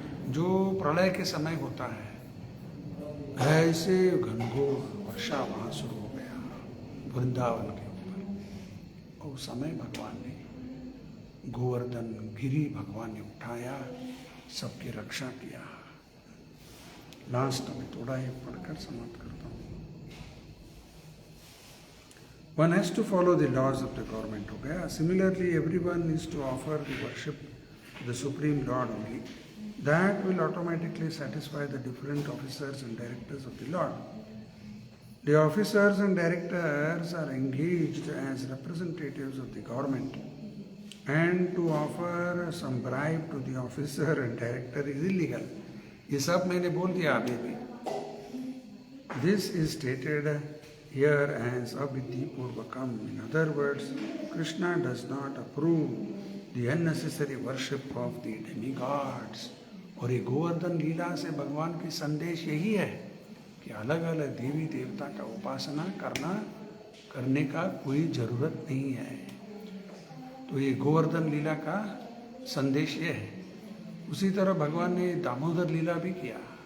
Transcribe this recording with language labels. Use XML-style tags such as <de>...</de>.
<hi>जो प्रलय के समय होता है, ऐसे घनघोर वर्षा वहाँ शुरू हो गया वृंदावन के ऊपर। और उस समय भगवान ने गोवर्धन गिरी भगवान ने उठाया, सबकी रक्षा किया। लास्ट में थोड़ा ये पढ़कर समाप्त करता हूँ।</hi> <en>One has to follow the laws of the government,</en> <hi>हो गया।</hi> <en>Similarly, everyone is to offer the worship to the Supreme Lord only. That will automatically satisfy the different officers and directors of the Lord. The officers and directors are engaged as representatives of the government, and to offer some bribe to the officer and director is illegal.</en> <hi>ये सब मैंने बोल दिया अभी भी।</hi> <en>This is stated here as avidhi purvakam. In other words, Krishna does not approve the unnecessary worship of the demigods.</en> <hi>और ये गोवर्धन लीला से भगवान की संदेश यही है कि अलग अलग देवी देवता का उपासना करने का कोई जरूरत नहीं है। तो ये गोवर्धन लीला का संदेश ये है। उसी तरह भगवान ने दामोदर लीला भी किया।</hi>